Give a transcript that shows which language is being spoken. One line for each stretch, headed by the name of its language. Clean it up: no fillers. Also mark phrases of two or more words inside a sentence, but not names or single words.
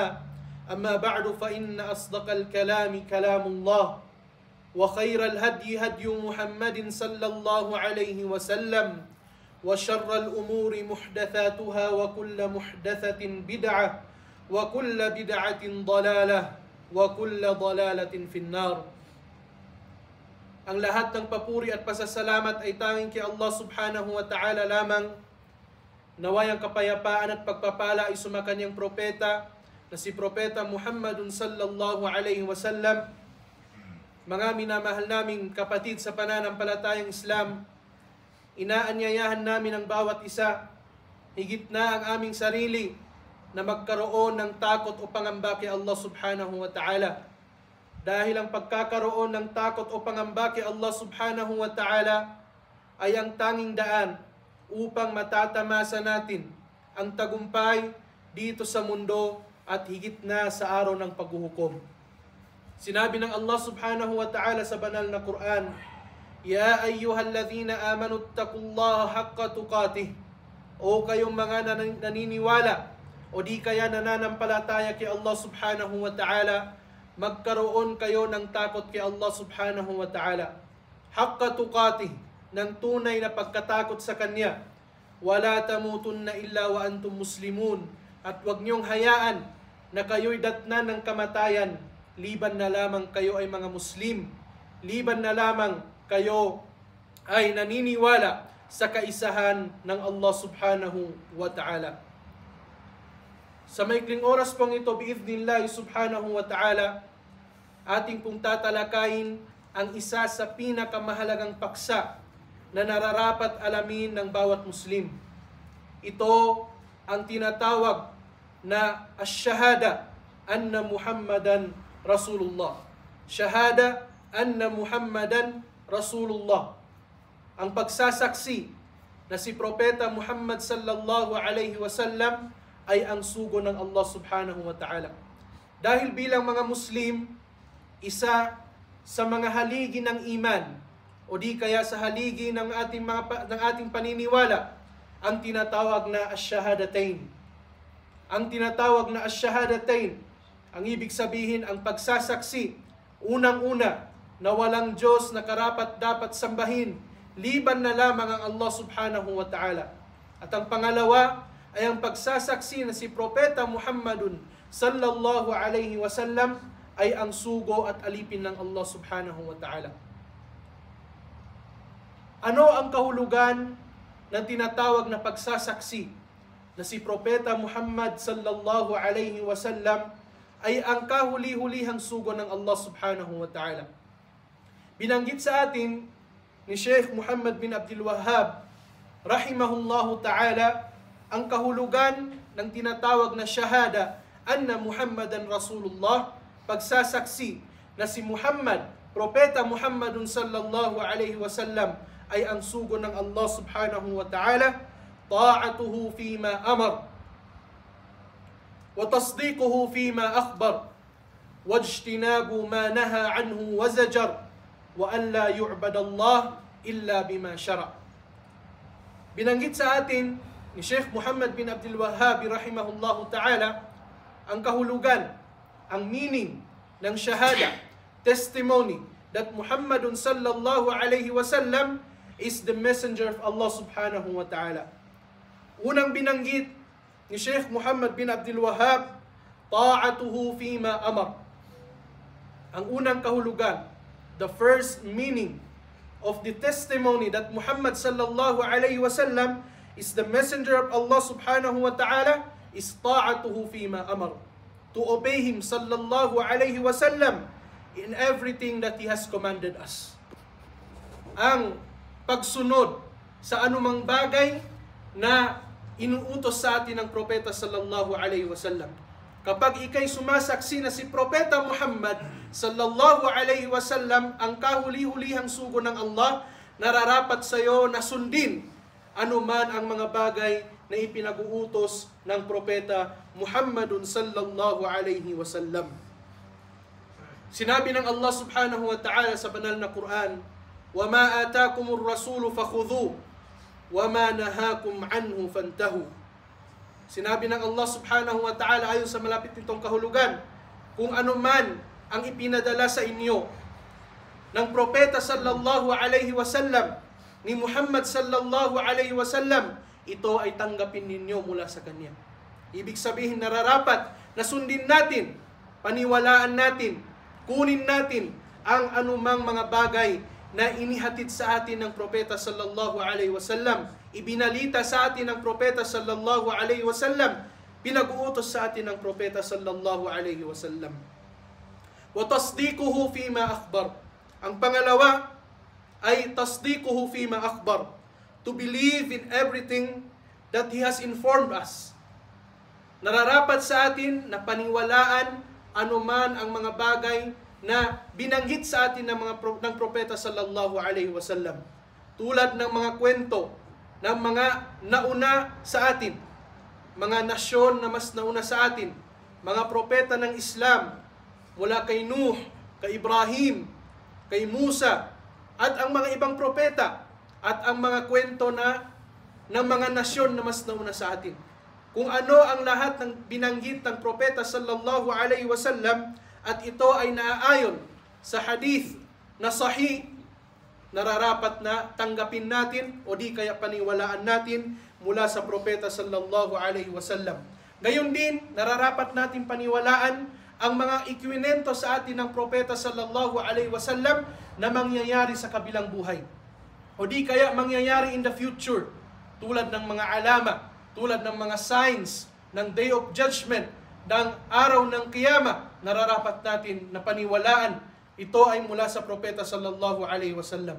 Arabic: أما بعد فإن أصدق الكلام كلام الله وخير الهدي هدي محمد صلى الله عليه وسلم وشر الأمور محدثاتها وكل محدثة بدعة وكل بدعة ضلالة وكل ضلالة في النار.
Filipino: Ang lahat ng papuri at pasasalamat ay tanging kay Allah
Arabic: سبحانه وتعالى
Filipino: lamang. Naway ang kapayapaan at pagpapala ay sumakanyang propeta na si Propeta Muhammadun
Arabic: صلى الله عليه وسلم.
Filipino: Mga minamahal naming kapatid sa pananampalatayang Islam, inaanyayahan namin ang bawat isa, higit na ang aming sarili, na magkaroon ng takot o pangamba kay Allah
Arabic: سبحانه وتعالى.
Filipino: Dahil ang pagkakaroon ng takot o pangamba kay Allah
Arabic: سبحانه وتعالى
Filipino: ay ang tanging daan upang matatamasa natin ang tagumpay dito sa mundo at higit na sa araw ng paghuhukom. Sinabi ng Allah
Arabic: سبحانه وتعالى
Filipino: sa banal na Quran:
Arabic: يا أيها الذين آمنوا اتقوا الله حق تقاته.
Filipino: O kayong mga naniniwala o di kaya nananampalataya kay Allah
Arabic: سبحانه وتعالى,
Filipino: magkaroon kayo ng takot kay Allah
Arabic: سبحانه وتعالى. حق تقاته,
Filipino: ng tunay na pagkatakot sa Kanya.
Arabic: ولا تموتن إلا وأنتم مسلمون.
Filipino: At huwag niyong hayaan na kayo'y datnan ng kamatayan, liban na lamang kayo ay mga Muslim. Liban na lamang kayo ay naniniwala sa kaisahan ng Allah
Arabic: سبحانه وتعالى.
Filipino: Sa maikling oras pong ito,
Arabic: بإذن الله سبحانه وتعالى,
Filipino: ating pong tatalakayin ang isa sa pinakamahalagang paksa na nararapat alamin ng bawat Muslim. Ito ang tinatawag na
Arabic: الشهادة أن محمدا رسول الله. شهادة أن محمدا رسول الله.
Filipino: Ang pagsasaksi na si Propeta Muhammad
Arabic: صلى الله عليه وسلم
Filipino: ay ang sugo ng Allah
Arabic: سبحانه وتعالى.
Filipino: Dahil bilang mga Muslim, isa sa mga haligi ng iman o di kaya sa haligi ng ating paniniwala ang tinatawag na ash-shahadatain. Ang tinatawag na ash-shahadatain, ang ibig sabihin ang pagsasaksi, unang-una, na walang Diyos na karapat dapat sambahin, liban na lamang ang Allah
Arabic: سبحانه وتعالى.
Filipino: At ang pangalawa ay ang pagsasaksi na si Propeta Muhammadun
Arabic: صلى الله عليه وسلم
Filipino: ay ang sugo at alipin ng Allah
Arabic: سبحانه وتعالى.
Filipino: Ano ang kahulugan ng tinatawag na pagsasaksi na si Propeta Muhammad
Arabic: صلى الله عليه وسلم
Filipino: ay ang kahuli-hulihang sugo ng Allah
Arabic: سبحانه وتعالى?
Filipino: Binanggit sa atin ni Sheikh Muhammad bin Abdul Wahhab
Arabic: رحمه الله تعالى
Filipino: ang kahulugan ng tinatawag na
Arabic: شهادة أن محمدا رسول الله,
Filipino: pagsasaksi na si Muhammad, Propeta Muhammadun
Arabic: صلى الله عليه وسلم
Filipino: ay ang sugo ng Allah
Arabic: سبحانه وتعالى طاعته فيما أمر وتصديقه فيما أخبر واجتناب ما نهى عنه وزجر وأن لا يعبد الله إلا بما شرع'.
Filipino: Binanggit sa atin ni Sheikh Muhammad bin Abdul Wahhab
Arabic: رحمه الله تعالى
Filipino: ang kahulugan, ang meaning ng shahada,
English: testimony that Muhammadun
Arabic: صلى الله عليه وسلم
English: is the messenger of Allah
Arabic: سبحانه وتعالى.
Filipino: Unang binanggit ni Sheikh Muhammad bin Abdul Wahhab,
Arabic: طاعته فيما أمر.
Filipino: Ang unang kahulugan,
English: the first meaning of the testimony that Muhammad
Arabic: صلى الله عليه وسلم
English: is the messenger of Allah
Arabic: سبحانه وتعالى
English: is
Arabic: طاعته فيما أمر.
English: To obey him
Arabic: صلى الله عليه وسلم
English: in everything that he has commanded us.
Filipino: Ang pagsunod sa anumang bagay na inuutos sa atin ng propeta
Arabic: صلى الله عليه وسلم.
Filipino: Kapag ikay sumasaksi na si Propeta Muhammad
Arabic: صلى الله عليه وسلم
Filipino: ang kahuli-hulihang sugo ng Allah, nararapat sa iyo na sundin anuman ang mga bagay na ipinag-uutos ng Propeta Muhammadun
Arabic: صلى الله عليه وسلم.
Filipino: Sinabi ng Allah
Arabic: سبحانه وتعالى
Filipino: sa banal na Quran,
Arabic: وَمَا آتَاكُمُ الرَّسُولُ فَخُذُوهُ وَمَا نَهَاكُمْ عَنْهُ فَانْتَهُوا.
Filipino: Sinabi ng Allah
Arabic: سبحانه وتعالى
Filipino: ayon sa malapit nitong kahulugan, kung ano man ang ipinadala sa inyo ng propeta
Arabic: صلى الله عليه وسلم,
Filipino: ni Muhammad
Arabic: صلى الله عليه وسلم,
Filipino: ito ay tanggapin ninyo mula sa kanya. Ibig sabihin, nararapat na sundin natin, paniwalaan natin, kunin natin ang anumang mga bagay na inihatid sa atin ng propeta
Arabic: صلى الله عليه وسلم,
Filipino: ibinalita sa atin ng propeta
Arabic: صلى الله عليه وسلم,
Filipino: pinag-uutos sa atin ng propeta
Arabic: صلى الله عليه وسلم. وتصديقه فيما أخبر.
Filipino: Ang pangalawa ay
Arabic: تصديقه فيما أخبر.
English: To believe in everything that he has informed us.
Filipino: Nararapat sa atin na paniwalaan anuman ang mga bagay na binanggit sa atin ng propeta
Arabic: صلى الله عليه وسلم.
Filipino: Tulad ng mga kwento ng mga nauna sa atin, mga nasyon na mas nauna sa atin, mga propeta ng Islam, mula kay Nuh, kay Ibrahim, kay Musa, at ang mga ibang propeta, at ang mga kwento ng mga nasyon na mas nauna sa atin. Kung ano ang lahat ng binanggit ng propeta
Arabic: صلى الله عليه وسلم,
Filipino: at ito ay naaayon sa hadith na sahih, nararapat na tanggapin natin o di kaya paniwalaan natin mula sa propeta
Arabic: صلى الله عليه وسلم.
Filipino: Gayon din, nararapat natin paniwalaan ang mga ikwinento sa atin ng propeta
Arabic: صلى الله عليه وسلم
Filipino: na mangyayari sa kabilang buhay. O di kaya mangyayari
English: in the future,
Filipino: tulad ng mga alama, tulad ng mga signs ng
English: Day of Judgment,
Filipino: ng araw ng Kiyama, nararapat natin na paniwalaan ito ay mula sa propeta
Arabic: صلى الله عليه وسلم.